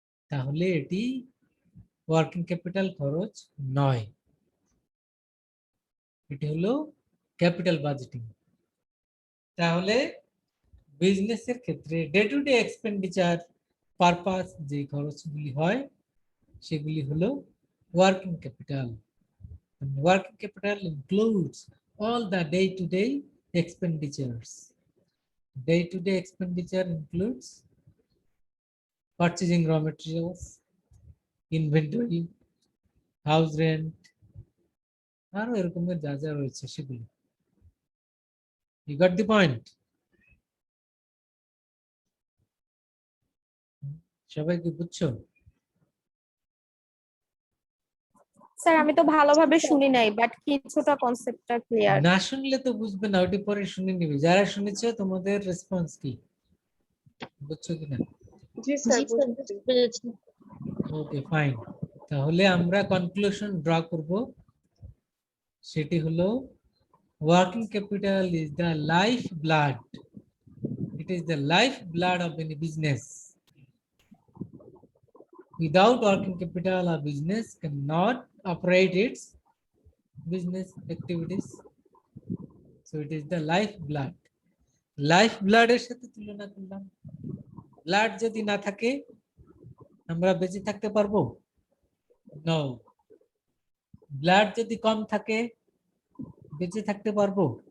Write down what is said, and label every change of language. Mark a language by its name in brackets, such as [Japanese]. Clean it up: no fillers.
[Bangla] তাহলে এটি working capital খরচ নয়, এটি হলো ক্যাপিটাল বাজেটিং। তাহলে বিজনেসের ক্ষেত্রে day to day expenditure purpose যে খরচগুলি হয়, সেগুলি হলো working capital. [English] Working capital includes all the day-to-day expenditures. Day-to-day expenditure includes purchasing raw materials, inventory, house rent, [Bangla] আরো এরকমের যা যা রয়েছে সেগুলি। [English] You got the point? [Bangla] সবাই কি বুঝছো? স্যার আমি তো ভালোভাবে শুনি নাই, বাট কিছুটা কনসেপ্টটা ক্লিয়ার। না শুনলে তো বুঝবে না, ওটি পরে শুনে নিবে। যারা শুনেছো তোমাদের রেসপন্স কি, বুঝছো কিনা? জি স্যার, পেরেছি। ওকে, ফাইন। তাহলে আমরা কনক্লুশন ড্র করব, সেটি হলো [English] working capital is the life blood. It is the life blood of any business. Without working capital, a business cannot operate its business activities. So it is the life blood. [Bangla] Life blood এর সাথে তুলনা করলাম। Blood যদি না থাকে আমরা বেঁচে থাকতে পারবো? নো। ব্লাড যদি কম থাকে বেঁচে থাকতে পারবো?